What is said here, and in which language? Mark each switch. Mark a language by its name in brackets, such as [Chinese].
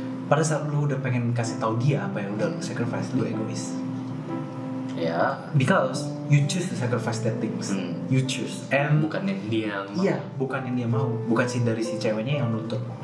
[Indonesian] pada saat lu udah pengen kasih tahu dia apa yang udah lu sacrifice, lu egois. Ya. [English] Because you choose to sacrifice that things. You choose. And [Indonesian] bukannya dia mau. Iya, bukan yang dia mau, bukan si dari si ceweknya yang nuntut.